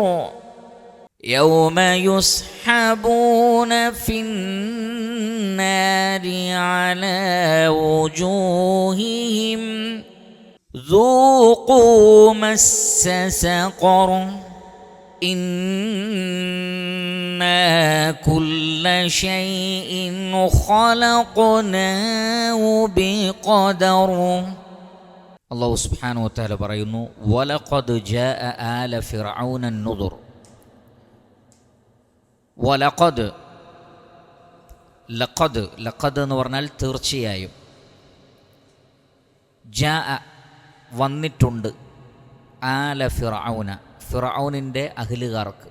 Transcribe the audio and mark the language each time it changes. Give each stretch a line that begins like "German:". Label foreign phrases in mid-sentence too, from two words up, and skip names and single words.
Arabic: يوم يسحبون في النار على وجوههم ذوقوا مس سقر. إنا كل شيء خلقناه بقدر. الله سبحانه وتعالى
Malayalam: പറയുന്നു,
Arabic: ولقد جاء آل فرعون النذر.
Malayalam: വലഖദ്, ലഖദ് എന്ന് പറഞ്ഞാൽ തീർച്ചയായും, ജാഅ വന്നിട്ടുണ്ട്,
Arabic: آل فرعون
Malayalam: ഫിർഔനിൻ്റെ അഹ്ലുകാർക്ക്.